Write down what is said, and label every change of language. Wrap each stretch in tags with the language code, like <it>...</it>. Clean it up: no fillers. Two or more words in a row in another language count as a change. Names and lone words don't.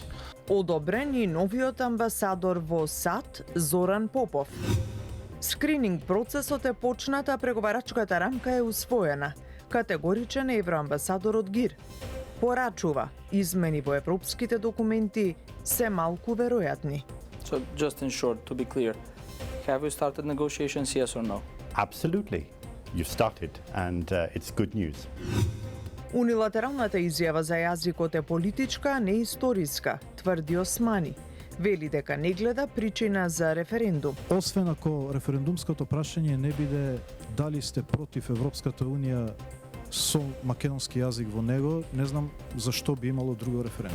<mk>Одобрен и новиот амбасадор во САД Зоран Попов. Скрининг процесот е почната, а преговарачката рамка е усвоена. Категоричен евроамбасадорот ГИР. Порачува, измени во европските документи се малку веројатни.</mk> <en>So just in short, to be clear, have you started negotiations, yes or no? Absolutely. You've started and it's good news.</en> <mk>Унилатералната изјава за јазикот е политичка, а не историска, тврди Османи. Вели дека не гледа причина за референдум. Освен ако референдумското прашање не биде дали сте против Европската унија со македонски јазик во него, не знам зашто би имало друго референдум.</mk>